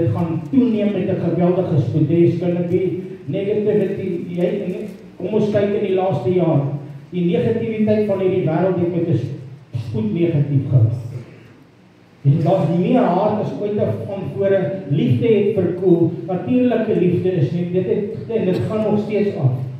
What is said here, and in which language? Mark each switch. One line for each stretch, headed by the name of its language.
Afrikaans: Dit gaan toeneem met 'n geweldige spoed.
English: There's gonna be negativity.
Afrikaans: Kom ons kyk in die laaste jaar. Die negativiteit van hierdie wêreld het met 'n spoed negatief geraak. En daar's meer haat as ooit tevore. Liefde het verkoel. Natuurlike liefde is nie. Dit gaan nog steeds af.